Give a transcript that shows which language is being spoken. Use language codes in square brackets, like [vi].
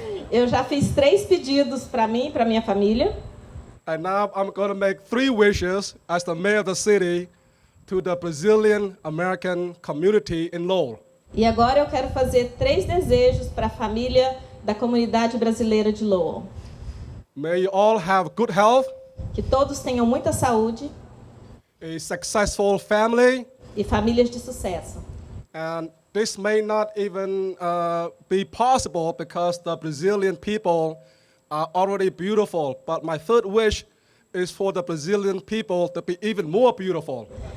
[pt] Eu já fiz 3 pedidos para mim e para minha família. [en] And now I'm going to make 3 wishes as the mayor of the city to the Brazilian American community in Lowell. [pt] E agora eu quero fazer 3 desejos para a família da comunidade brasileira de Lowell. [en] May you all have good health, [pt] Que todos tenham muita saúde [en] a successful family, [pt] e famílias de sucesso. [en] and this may not even be possible because the Brazilian people are already beautiful. But my 3rd wish is for the Brazilian people to be even more beautiful.